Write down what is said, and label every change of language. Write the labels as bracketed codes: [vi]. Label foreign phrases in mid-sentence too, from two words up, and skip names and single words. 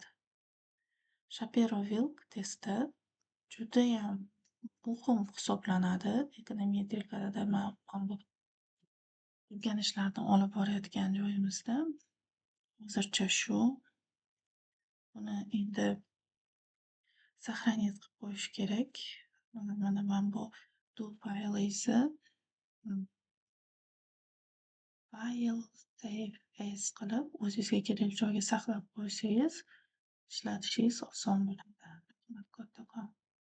[uz] Shapiro-Wilk testi judayam muhim hisoblanadi. Ekonometrikada bu o'rganishlarni olib borayotgan joyimizda. Hozircha shu. Buni endi сохранить qilib qo'yish kerak. Mana bu [en] do file [uz] esa [en] file save as [uz] qilib o'zingizga kerakli joyga saqlab qo'ysangiz ishlatishingiz oson bo'ladi. Rahmat kattakon.